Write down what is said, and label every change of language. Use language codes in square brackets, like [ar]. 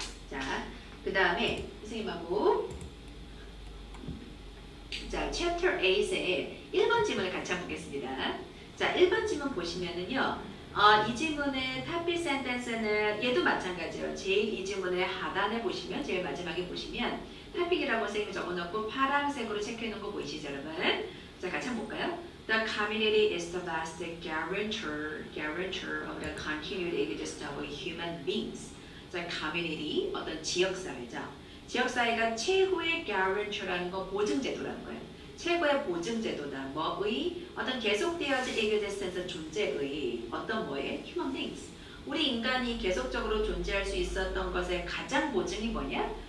[ko] 자, 그 다음에 선생님하고 자, 챕터 8의 1번 지문을 같이 한번 보겠습니다. 자, 1번 지문 보시면은요. 이 지문의 탑빗 센텐스는 얘도 마찬가지예요. 제일 이 지문의 하단에 보시면 제일 마지막에 보시면 탑빗이라고 선생님이 적어놓고 파란색으로 체크해놓은 거 보이시죠 여러분? 자, 같이 한번 볼까요? [en] The community is the best guarantor of the continued existence of human beings. [ko] 자, community 어떤 지역사회죠. 지역사회가 최고의 guarantor라는 거 보증제도라는 거예요. 최고의 보증제도다. 뭐의 어떤 계속되어진 existence 존재의 어떤 뭐에 human beings. 우리 인간이 계속적으로 존재할 수 있었던 것의 가장 보증이 뭐냐?